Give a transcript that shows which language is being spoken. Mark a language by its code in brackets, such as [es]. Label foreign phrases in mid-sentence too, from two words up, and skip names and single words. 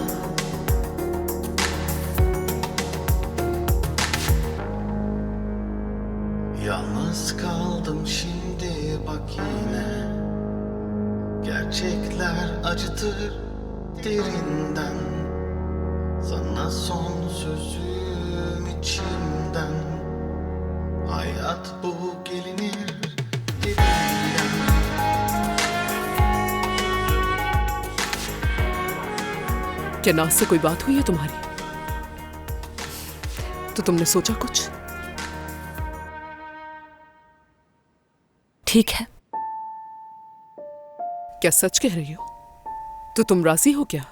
[tr] Yalnız kaldım şimdi bak yine. Gerçekler acıtır derinden. Sana son sözüm içimden. Hayat bu gelinir dibinden. [hi] क्या नाज से कोई बात हुई है तुम्हारी? तो तुमने सोचा कुछ? ठीक है। क्या सच कह रही हो? तो तुम राजी हो क्या?